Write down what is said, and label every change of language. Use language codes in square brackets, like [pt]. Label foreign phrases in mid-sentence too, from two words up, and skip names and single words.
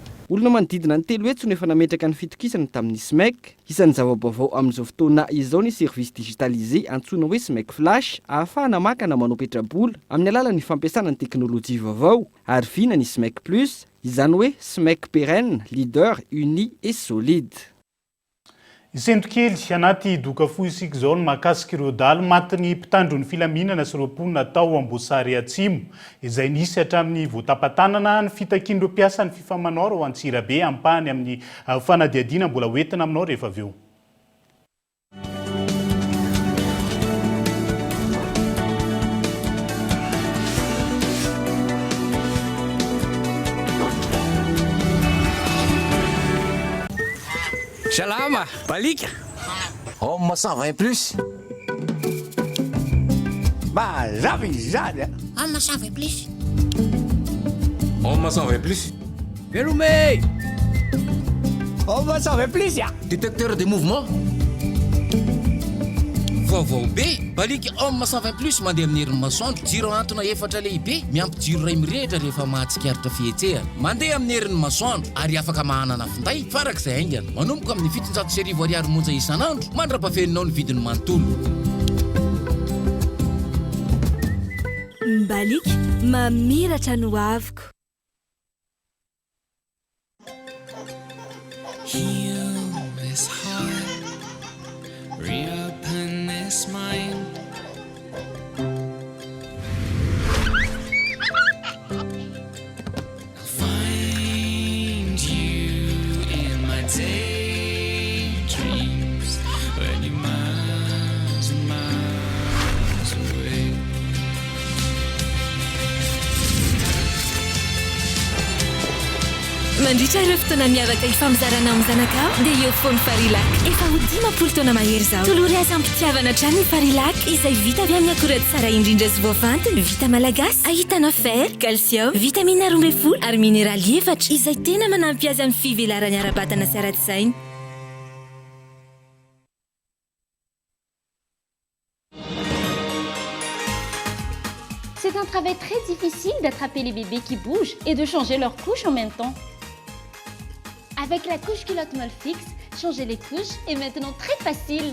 [mg] olona manodidina ny telo hetsy no efa nametraka ny fitokisana tamin'ny SMEC. Isan'ny zava-baovao amin'izao fotoana izao ny [fr] service digitalisé [mg] antsoina hoe SMEC Flash ahafahana maka na manao petrabola amin'ny alalan'ny fampiasana ny teknôlôjia vaovao ary vina ny SMEC Plus, izany hoe SMEC [fr] pérenne, leader, uni et solide. [mg] Isentokely anaty doka fohy isika izao no mahakasika ireo daly matin'ny mpitandro ny filaminana sy ireo mponina tao Amboasary Atsimo izay nisy hatramin'ny voatapatanana ny fitakian'ireo mpiasa ny fifamanao ao Antsirabe ampahany amin'ny fanadiadiana mbola hoentina aminao rehefa avy eo. Salama, balika. Homme 120 plus. Mazava izany. Homme 120 plus. Homme 120 plus. Verrouillé. Homme 120 plus ya. [fr] Détecteur de mouvement. [mg] Vaovao be, balika homme 120 plus mandeha amin'ny herin'ny masoandro, jiro antona efatra lehibe, miampy jiro ray mirehitra rehefa mahatsikaritra fihetsehana. Mandeha amin'ny herin'ny masoandro ary afaka mahanana finday farak'izay haingana. Manomboka amin'ny 700 ariary monja isan'andro, mandrapafeninao ny vidiny manontolo. Balika mamiratra no aviko. [en] Heal this heart, reopen this mind. I'll find you in my daydreams when you're miles and miles away. [mg] Mandritra ireo fotoana miavaka ifamizarana amin'ny zanakao dia eo foana Farilac. Efa ho 10 taona mahery izao. Tolory azy ampitiavana hatrany ny Farilac izay vita avy amin'ny akora tsara indrindra sy voafantina, vita malagasy. Ahitana fer, calcium, vitamine 12 ary mineraly 4 izay tena manampy azy amin'ny fivelarany ara-batana sy ara-tsaina. [fr] C'est un travail très difficile d'attraper les bébés qui bougent et de changer leurs couches en même temps. Avec la couche culotte Molfix, changer les couches est maintenant très facile.